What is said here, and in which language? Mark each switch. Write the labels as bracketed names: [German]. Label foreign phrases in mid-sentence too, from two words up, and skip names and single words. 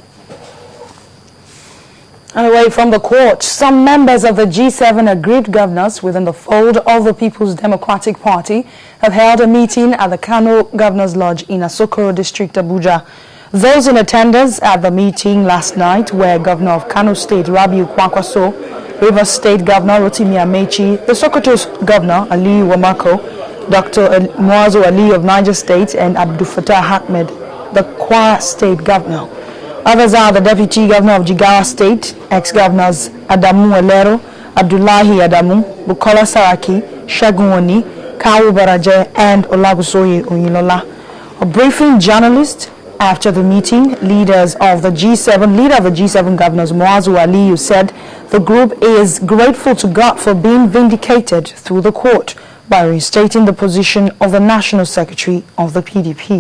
[English] And away from the court, some members of the G7 aggrieved governors within the fold of the People's Democratic Party have held a meeting at the Kano Governor's Lodge in Asokoro District, Abuja. Those in attendance at the meeting last night were Governor of Kano State, Rabiu Kwankwaso, Rivers State Governor Rotimi Amechi, the Sokoto's Governor, Ali Wamako, Dr. Muazu Ali of Niger State, and Abdul Fattah Ahmed, the Kwara State Governor. Others are the Deputy Governor of Jigawa State, ex-governors Adamu Elero, Abdullahi Adamu, Bukola Saraki, Shagun Oni, Kawu Baraje, and Olagusoye Oyinlola. A briefing journalist after the meeting, leader of the G7 governors, Muazu Aliyu, said the group is grateful to God for being vindicated through the court by restating the position of the National Secretary of the PDP.